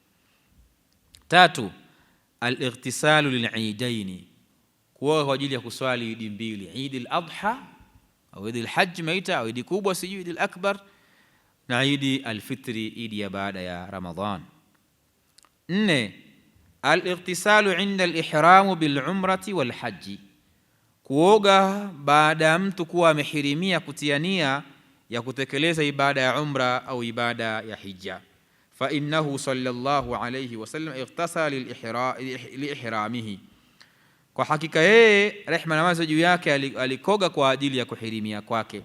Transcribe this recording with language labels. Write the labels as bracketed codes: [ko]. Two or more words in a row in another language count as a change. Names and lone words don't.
[sw] Tatu, [ar] الاغتسال للعيدين, [sw] kuoga kwa ajili ya kuswali idi mbili, Eid al-Adha au Eid al-Hajj maita au idi kubwa sijui Eid al-Akbar, na Eid al-Fitri, idi ya baada ya Ramadhan. Nne, [ar] الاغتسال عند الإحرام بالعمرة والحج, [sw] kuoga baada ya mtu kuwa amehirimia kutia nia ya kutekeleza ibada ya umra au ibada ya hija. [ar] فإنه صلى الله عليه وسلم اغتسل لإحرامه, [sw] kwa hakika yeye rehma na amani juu yake alikoga kwa ajili ya kuhirimia kwake.